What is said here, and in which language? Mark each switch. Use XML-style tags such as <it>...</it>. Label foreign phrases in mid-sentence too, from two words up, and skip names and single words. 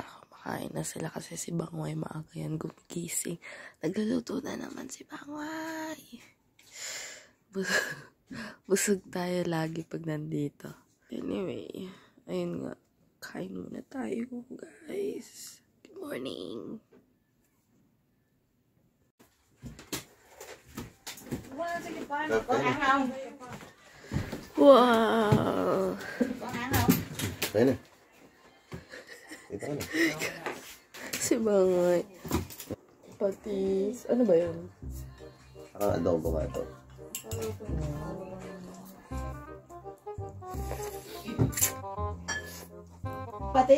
<tl>Kumakain na sila kasi si Bangway maaga yan gumigising. Nagluluto na naman si Bangway. Busog tayo lagi pag nandito. Anyway, ayun nga. Kain muna tayo, guys.</tl> <en>Good morning.</en> <vi>Con ăn không? Wow! Con ăn không? Đấy này.</vi> <tl>Ito na. Si Bangway. Patis. Ano ba yun? Ang adobo nga ito. Patis?</tl>